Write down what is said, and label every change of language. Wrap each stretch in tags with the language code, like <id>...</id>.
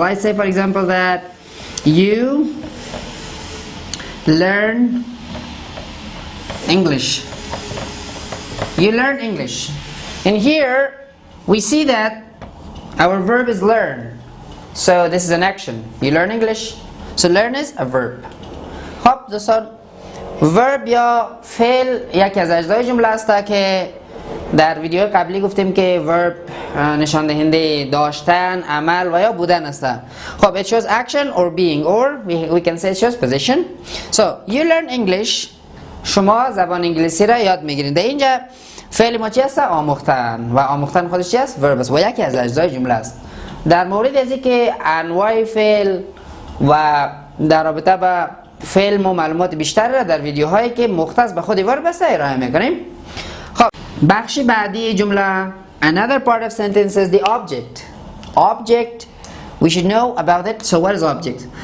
<en>I say, for example, that you learn English. You learn English. In here, we see that our verb is learn. So this is an action. You learn English. So learn is a verb.</en> <fa>خب دوستان verb یا فعل یکی از اجزای جمله است که در ویدیو قبلی گفتیم که verb نشان دهنده داشتن، عمل و یا بودن است.</fa> <en>خب it shows action or being, or we can say it shows position. So you learn English.</en> <fa>شما زبان انگلیسی را یاد میگیرید. در اینجا فعل ما چی است؟ آموختن. و آموختن خودش چی است؟ verb است و یکی از اجزای جمله است. در مورد از اینکه انواع فعل و در رابطه با فعل ما معلومات بیشتر را در ویدیوهایی که مختص به خود verb است ارائه میکنیم. خب بخش بعدی جمله</fa> <en>another part of sentence is the object. Object, we should know about it. So what is object?</en>